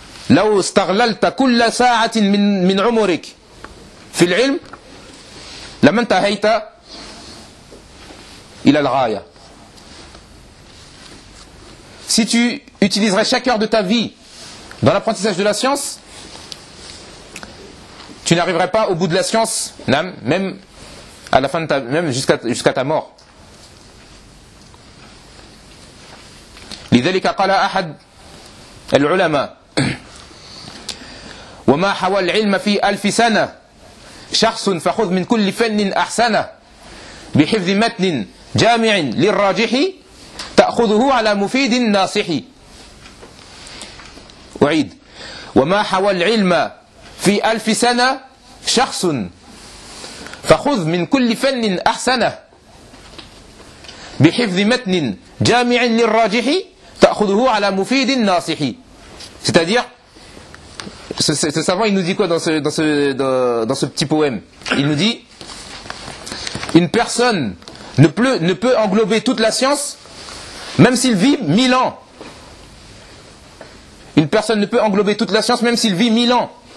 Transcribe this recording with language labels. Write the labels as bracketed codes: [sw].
[ar] لو استغللت كل ساعة من عمرك في العلم لما انتهيت إلى الغاية [fr] Si tu utiliserais chaque heure de ta vie dans l'apprentissage de la science tu n'arriverais pas au bout de la science même à la fin de ta même jusqu'à ta mort [ar] لذلك قال أحد العلماء وما حوى العلم في ألف سنة شخص فخذ من كل فن أحسنه بحفظ متن جامع للراجح تأخذه على مفيد ناصح. أعيد، وما حوى العلم في ألف سنة شخص فخذ من كل فن أحسنه بحفظ متن جامع للراجح تأخذه على مفيد ناصح. [fr] C'est-à-dire, ce savant, il nous dit quoi dans ce petit poème? Il nous dit, une personne ne peut englober toute la science, même s'il vit 1000 ans. Une personne ne peut englober toute la science, même s'il vit 1000 ans.